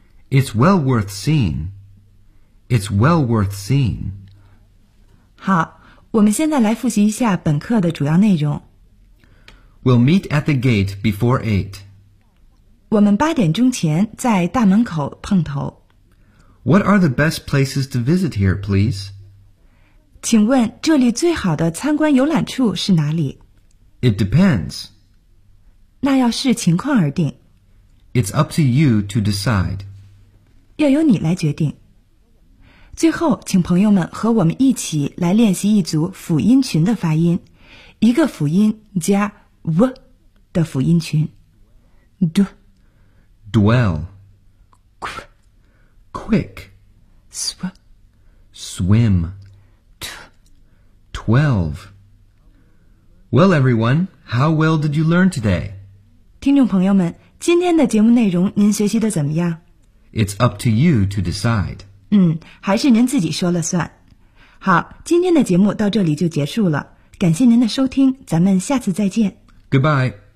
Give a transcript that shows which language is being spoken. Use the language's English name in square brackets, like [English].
[English] It's well worth seeing. It's well worth seeing. [Chinese] 好，我们现在来复习一下本课的主要内容。 [English] We'll meet at the gate before 8. [Chinese] 我们八点钟前在大门口碰头。 [English] What are the best places to visit here, please? [Chinese] 请问这里最好的参观游览处是哪里？ [English] It depends. [Chinese] 那要视情况而定。 [English] It's up to you to decide. [Chinese] 要由你来决定。最后，请朋友们和我们一起来练习一组辅音群的发音，一个辅音加 w 的辅音群。 [English] D, dwell. Q. Quick. Sw. Swim. T. 12. Well, everyone, how well did you learn today? [Chinese] 听众朋友们，今天的节目内容您学习的怎么样？ [English] It's up to you to decide. [Chinese] 还是您自己说了算。好，今天的节目到这里就结束了。感谢您的收听，咱们下次再见。 [English] Goodbye.